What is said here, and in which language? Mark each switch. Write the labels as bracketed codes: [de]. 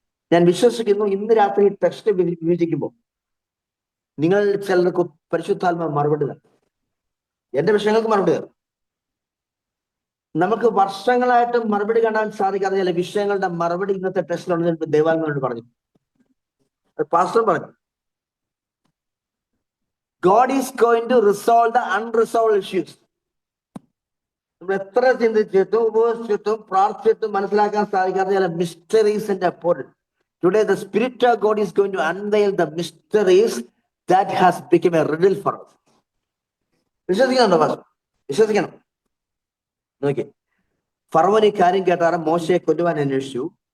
[ml] ഞാൻ വിശ്വസിക്കുന്നു ഇന്ന് രാത്രി ടെക്സ്റ്റ് വിഭജിക്കുമ്പോൾ നിങ്ങൾ ചിലർക്ക് പരിശുദ്ധാത്മാവ് മറുപടി തരും. എന്റെ വിഷയങ്ങൾക്ക് മറുപടി തരും. നമുക്ക് വർഷങ്ങളായിട്ട് മറുപടി കാണാൻ സാധിക്കാത്ത ചില വിഷയങ്ങളുടെ മറുപടി ഇന്നത്തെ ടെസ്റ്റിലുണ്ടെന്ന് ദൈവാത്മാവിനോട് പറഞ്ഞു. പാസ്റ്റർ പറഞ്ഞു, [en] God is going to resolve the unresolved issues. [ml] നമ്മൾ എത്ര ചിന്തിച്ചിട്ടും ഉപയോഗിച്ചിട്ടും പ്രാർത്ഥിച്ചിട്ടും മനസ്സിലാക്കാൻ സാധിക്കാത്ത ചില മിസ്റ്ററീസിന്റെ അപ്പോൾ [en] today the Spirit of God is going to unveil the mysteries that has become a riddle for us. [ml] വിശ്വസിക്കുന്നുണ്ടോ പാസ്റ്റർ? വിശ്വസിക്കണം. നോക്കി, ഫറവോൻ ഈ കാര്യം കേട്ടാറ് മോശയെ കൊല്ലുവാൻ അന്വേഷിച്ചു.